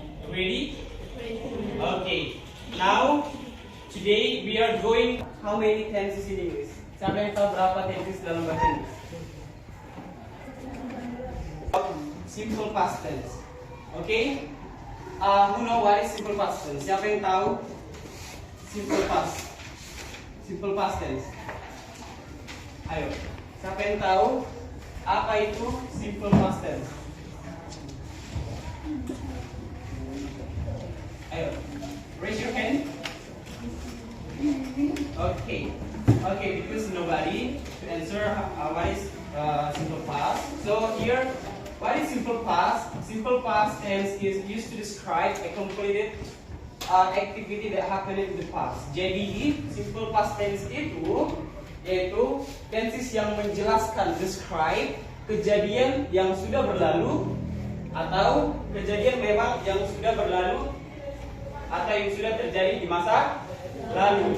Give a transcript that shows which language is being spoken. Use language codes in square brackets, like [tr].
[en] Ready? Okay. Now, today we are going. How many tenses in English? [id] Siapa yang tahu berapa tenses dalam bahasa Inggris? [en] Simple past tense. Okay. Who know what is simple past tense? [id] Siapa yang tahu simple past? Simple past tense. Ayo. Siapa yang tahu apa itu simple past tense? [en] Ayo. Raise your hand. Okay. Okay, because nobody to answer what is simple past. So here, what is simple past? Simple past tense is used to describe a completed activity that happened in the past. [id] Jadi simple past tense itu yaitu tenses yang menjelaskan, describe kejadian yang sudah berlalu atau kejadian memang yang sudah berlalu atau yang sudah terjadi di masa lalu.